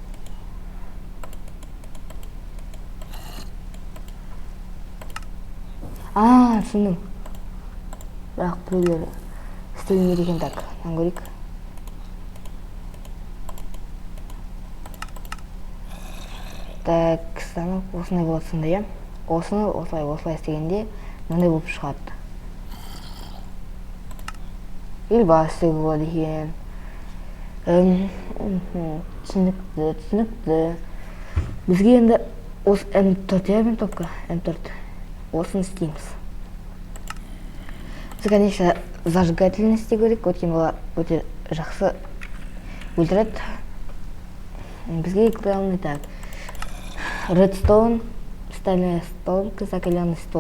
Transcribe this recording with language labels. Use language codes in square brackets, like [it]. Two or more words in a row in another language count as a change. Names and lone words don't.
[kk] Түсіндім. Бірақ біреулер істелінеді екен, так, нан көрейік. Так, станок осындай болады сонда, иә? [ky] Осыны осылай істегенде мындай болуп чыгат. Или басты болот экен. Түшүнүктүү. [kk] Бизге енді осы М4 я винтовка, М4. Осыны істейміз. Біз, конечно, зажигательный істеу керек, өйткені олар өте жақсы өлтіреді. Бізге главный так. [ru] Редстоун, стальная столбка, закаленный стол.